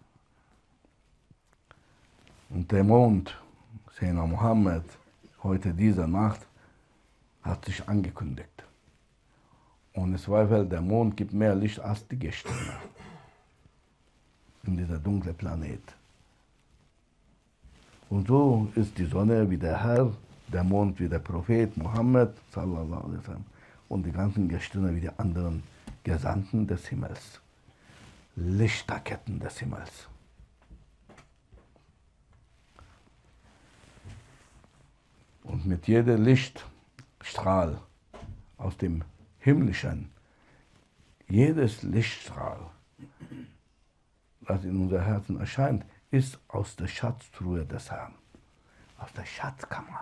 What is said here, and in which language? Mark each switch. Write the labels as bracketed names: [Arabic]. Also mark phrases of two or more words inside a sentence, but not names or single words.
[German] Und der Mond, Sayyidina Mohammed, heute diese Nacht, hat sich angekündigt. Ohne Zweifel, der Mond gibt mehr Licht als die Gestirne in dieser dunklen Planet. Und so ist die Sonne wie der Herr, der Mond wie der Prophet Mohammed, [Arabic] صلى الله عليه وسلم, [German] und die ganzen Gestirne wie die anderen Gesandten des Himmels, Lichterketten des Himmels. Und mit jedem Lichtstrahl aus dem Himmlischen, jedes Lichtstrahl, das in unser Herzen erscheint, ist aus der Schatztruhe des Herrn, aus der Schatzkammer.